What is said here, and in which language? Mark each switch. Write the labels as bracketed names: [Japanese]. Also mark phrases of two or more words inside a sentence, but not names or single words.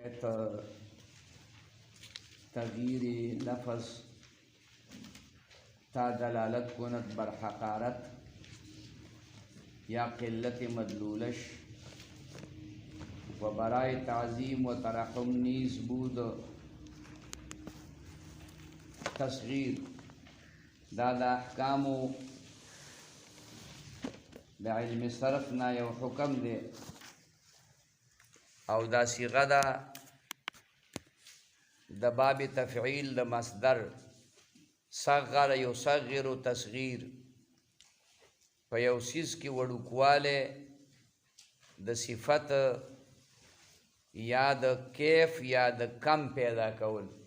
[Persian] تغییر لفظ تا دلالت کند بر حقارت یا قلت مدلولش و برای تعظیم و ترحم نیز بود تصغیر [Pashto] دا د احکامو د علم صرف نه یو حکم دی او دا صیغه ده د باب تفعیل د مصدر صغر یصغر تصغیر په یو څیز کې وړوکوالی د صفت یا د کیف یا د کم پیدا کول